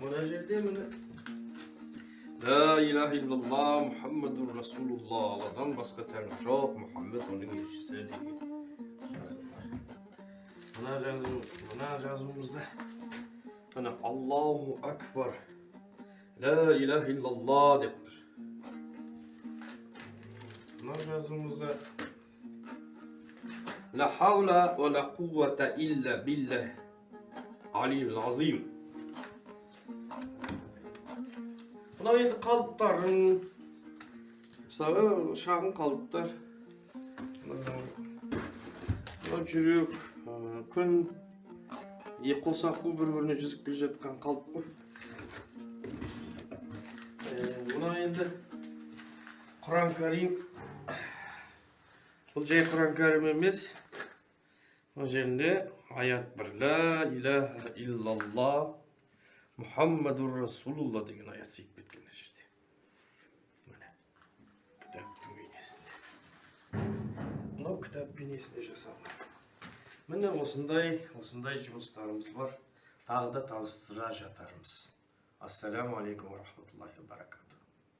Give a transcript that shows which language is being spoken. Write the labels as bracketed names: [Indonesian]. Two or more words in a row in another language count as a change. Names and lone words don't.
[Kazakh] Мына жерде міне [Arabic] لا إله إلا الله محمد رسول الله, [Kazakh] Алладан басқа тәңір жоқ, Мұхаммед оның елшісі деген жазылған. Мына жазуымызда міне [Arabic] الله أكبر، لا إله إلا الله [Kazakh] деп тұр. Мына жазуымызда [Arabic] لا حول ولا قوة إلا بالله العلي العظيم. [Kazakh] Mына енді қалыптарын, мысалы шағын қалыптар, жүрек, күн, екі қолсақ бұл бір-біріне жүзіп келе жатқан қалып қой. Мына енді Құран Кәрим. Бұл жай Құран Кәрім емес. Бұл жерінде аят бір. [Arabic] لا إله إلا الله محمد رسول الله [Kazakh] деген аят сейіп кеткен жерде. Міне, кітаптың бейнесінде. Мынау кітап бейнесінде жасалған. Міне осындай жұмыстарымыз бар. Тағы да таныстыра жатармыз. [Arabic] السلام عليكم ورحمة الله وبركاته.